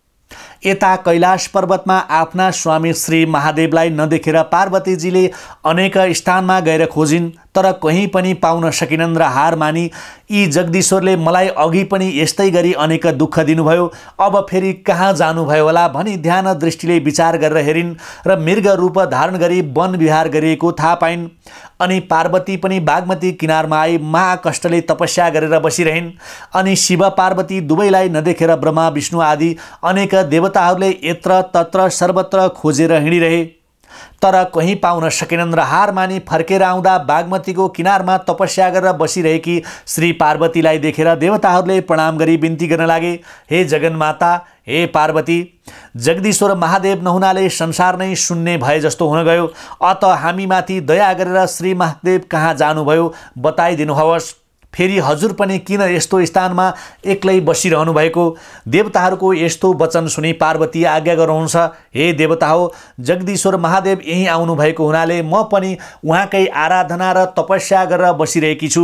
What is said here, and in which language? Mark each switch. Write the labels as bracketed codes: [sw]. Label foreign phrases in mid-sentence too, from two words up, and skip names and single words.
[ne] यता कैलाश पर्वतमा आफ्ना स्वामी श्री महादेवलाई नदेखेर पार्वतीजीले अनेक स्थानमा गएर खोजिन्, तर कहीँ पनि पाउन सकिनन् र हार मानी यी जगदीश्वरले मलाई अघि पनि यस्तै गरी अनेक दुःख दिनुभयो, अब फेरि कहाँ जानुभयो होला भनी ध्यान दृष्टिले विचार गरेर हेरिन् र मृग रूप धारण गरी वन विहार गरिएको थाहा पाइन्। अनि पार्वती पनि बागमती किनारमा आई महाकष्टले तपस्या गरेर बसिरहिन्। अनि शिव पार्वती दुवैलाई नदेखेर ब्रह्मा विष्णु आदि अनेक देवताहरूले यत्र तत्र सर्वत्र खोजेर हिँडिरहे, तर कहीँ पाउन सकेनन् र हार मानी फर्केर आउँदा बागमतीको किनारमा तपस्या गरेर बसिरहेकी श्री पार्वतीलाई देखेर देवताहरूले प्रणाम गरी बिन्ती गर्न लागे, हे जगन्माता, हे पार्वती, जगदीश्वर महादेव नहुनाले संसार नै शून्य भए जस्तो हुन गयो, अत हामीमाथि दया गरेर श्री महादेव कहाँ जानुभयो बताइदिनुहोस्। फेरि हजुर पनि किन यस्तो स्थानमा एक्लै बसिरहनु भएको? देवताहरूको यस्तो वचन सुनि पार्वती आज्ञा गर्नुहुन्छ, हे देवता हो, जगदीश्वर महादेव यहीँ आउनु भएको हुनाले म पनि उहाँकै आराधना र तपस्या गरेर बसिरहेकी छु।